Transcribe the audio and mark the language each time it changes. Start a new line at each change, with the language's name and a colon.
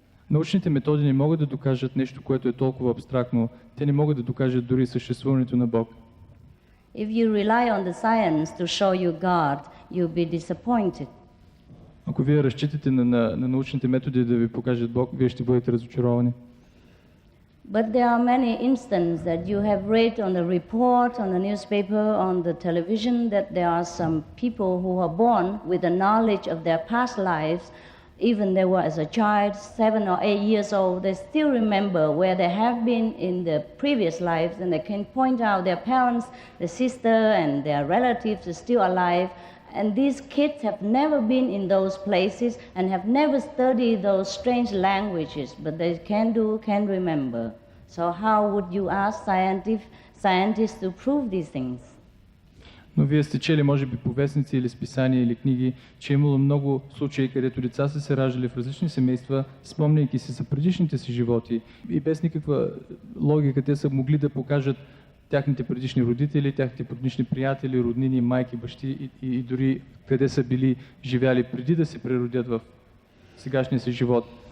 Bulgarian: Научните методи не могат да докажат нещо, което е толкова абстрактно. Те не могат да докажат дори съществуването на Бог.
English: If you rely on the science to show you God, you'll be disappointed.
Bulgarian: Ако вие разчитате на научните методи да ви покажат Бог, вие ще бъдете разочаровани.
English: But there are many instances that you have read on the report, on the newspaper, on the television, that there are some people who are born with the knowledge of their past lives. Even they were as a child, 7 or 8 years old, they still remember where they have been in the previous lives, and they can point out their parents, their sister, and their relatives are still alive. And these kids have never been in those places and have never studied those strange languages, but they can remember. So how would you ask scientists to prove these things?
Bulgarian: Но вие сте чели, може би, по вестници или списания или книги, че е имало много случаи, където деца са се раждали в различни семейства, спомняйки се за предишните си животи и без никаква логика те са могли да покажат тяхните предишни родители, тяхните предишни приятели, роднини, майки, бащи и дори къде са били живяли преди да се преродят в сегашния си живот.